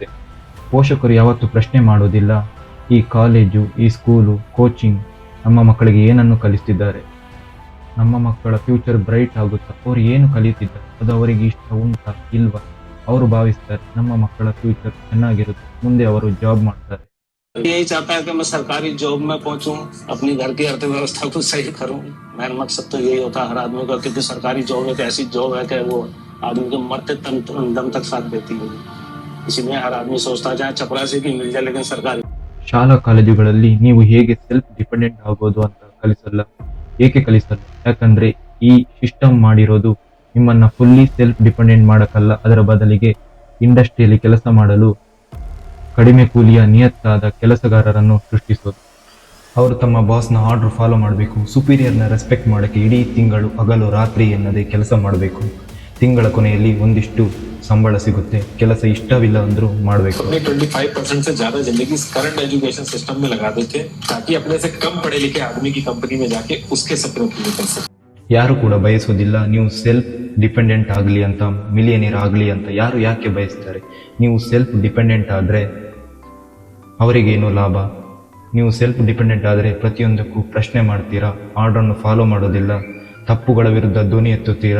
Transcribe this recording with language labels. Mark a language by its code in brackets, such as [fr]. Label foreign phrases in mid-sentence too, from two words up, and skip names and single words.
[kn] ಪೋಷಕರು ಯಾವತ್ತೂ ಪ್ರಶ್ನೆ ಮಾಡೋದಿಲ್ಲ, ಈ ಕಾಲೇಜು, ಈ ಸ್ಕೂಲು, ಕೋಚಿಂಗ್ ನಮ್ಮ ಮಕ್ಕಳಿಗೆ ಏನನ್ನು ಕಲಿಸ್ತಿದ್ದಾರೆ, ನಮ್ಮ ಮಕ್ಕಳ [en] future bright [kn] ಆಗುತ್ತಾ, ಅವ್ರು ಏನು ಕಲಿಯುತ್ತಿದ್ದಾರೆ, ಅದು ಅವರಿಗೆ ಇಷ್ಟ ಉಂಟಾ ಇಲ್ವಾ. ಅವರು ಭಾವಿಸ್ತಾರೆ ನಮ್ಮ ಮಕ್ಕಳ ಫ್ಯೂಚರ್ ಚೆನ್ನಾಗಿರುತ್ತೆ, ಮುಂದೆ ಅವರು ಜಾಬ್ ಮಾಡ್ತಾರೆ. [hi] यही चाहता है कि मैं सरकारी जॉब में पहुंचूं, अपनी घर की अर्थव्यवस्था को सही करूं। मेरा मकसद तो यही होता है हर आदमी का, क्योंकि सरकारी जॉब एक ऐसी जॉब है कि वो आदमी के मरते दम तक साथ देती है। इसलिए हर आदमी सोचता है चाहे चपरासी की मिल जाए लेकिन सरकारी. [kn] ಶಾಲಾ ಕಾಲೇಜುಗಳಲ್ಲಿ ನೀವು ಹೇಗೆ [en] self dependent [kn] ಆಗೋದು ಅಂತ ಕಲಿಸಲ್ಲ. ಏಕೆ ಕಲಿಸಲ್ಲ? ಯಾಕಂದ್ರೆ ಈ ಸಿಸ್ಟಮ್ ಮಾಡಿರೋದು ನಿಮ್ಮನ್ನ [en] fully self dependent [kn] ಮಾಡಕ್ಕಲ್ಲ, ಅದರ ಬದಲಿಗೆ ಇಂಡಸ್ಟ್ರಿಯಲ್ಲಿ ಕೆಲಸ ಮಾಡಲು ಕಡಿಮೆ ಕೂಲಿಯ ನಿಯತ್ತಾದ ಕೆಲಸಗಾರರನ್ನು ಸೃಷ್ಟಿಸೋದು. ಅವರು ತಮ್ಮ ಬಾಸ್ನ [en] order follow [kn] ಮಾಡಬೇಕು, ಸುಪೀರಿಯರ್ನ ರೆಸ್ಪೆಕ್ಟ್ ಮಾಡೋಕ್ಕೆ ಇಡೀ ತಿಂಗಳು ಹಗಲು ರಾತ್ರಿ ಎನ್ನದೇ ಕೆಲಸ ಮಾಡಬೇಕು. ತಿಂಗಳ ಕೊನೆಯಲ್ಲಿ ಒಂದಿಷ್ಟು ಸಂಬಳ ಸಿಗುತ್ತೆ, ಕೆಲಸ ಇಷ್ಟವಿಲ್ಲ ಅಂದ್ರೂ ಮಾಡಬೇಕು. [hi] 25% से ज्यादा जिंदगी [en] current education system [hi] में लगा देते ताकि अपने से कम पढ़े लिखे आदमी की कंपनी में जाके उसके सपने पूरे कर सके. [kn] ಯಾರು ಕೂಡ ಬಯಸೋದಿಲ್ಲ ನೀವು [en] self dependent [kn] ಆಗಲಿ ಅಂತ, ಮಿಲಿಯನಿಯರ್ ಆಗಲಿ ಅಂತ. ಯಾಕೆ ಬಯಸ್ತಾರೆ? ನೀವು [en] self dependent [kn] ಆದರೆ ಅವರಿಗೇನು ಲಾಭ? ನೀವು [en] self dependent [kn] ಆದರೆ ಪ್ರತಿಯೊಂದಕ್ಕೂ ಪ್ರಶ್ನೆ ಮಾಡ್ತೀರಾ, ಆರ್ಡರನ್ನು ಫಾಲೋ ಮಾಡೋದಿಲ್ಲ, ತಪ್ಪುಗಳ ವಿರುದ್ಧ ಧ್ವನಿ ಎತ್ತುತ್ತೀರಾ.